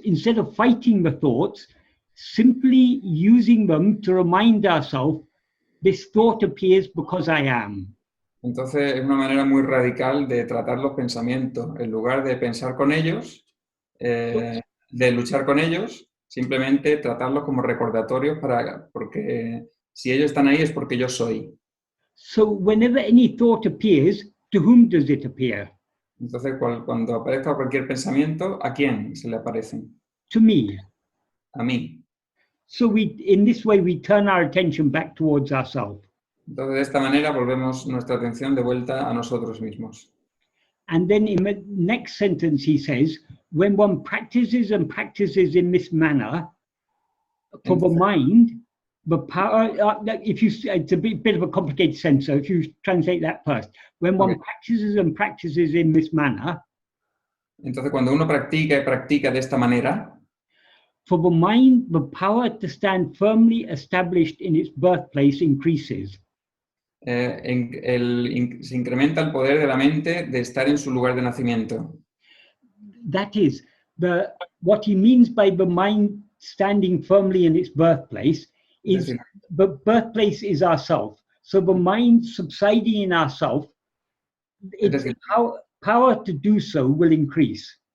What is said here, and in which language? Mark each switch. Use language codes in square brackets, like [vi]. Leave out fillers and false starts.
[en] Instead of fighting the thoughts, simply using them to remind ourselves, this thought appears because I am. [es] Entonces es una manera muy radical de tratar los pensamientos. En lugar de pensar con ellos, de luchar con ellos, simplemente tratarlos como recordatorios porque si ellos están ahí es porque yo soy. [en] So whenever any thought appears, to whom does it appear? [es] Entonces cuando aparezca cualquier pensamiento, ¿a quién se le aparecen? [en] To me. [es] A mí. [en] So in this way we turn our attention back towards ourselves. [es] Entonces de esta manera volvemos nuestra atención de vuelta a nosotros mismos. [en] And then in the next sentence he says, when one practices and practices in this manner, for the mind, the power, it's a bit of a complicated sentence, so if you translate that first. When one practices and practices in this manner, [es] entonces cuando uno practica y practica de esta manera, [en] For the mind, the power to stand firmly established in its birthplace increases. [es] Se incrementa el poder de la mente de estar en su lugar de nacimiento. [en] That is, what he means by the mind standing firmly in its birthplace is [es] decir, [en] the birthplace is ourself. So the mind subsiding in ourself, its power to do so will increase.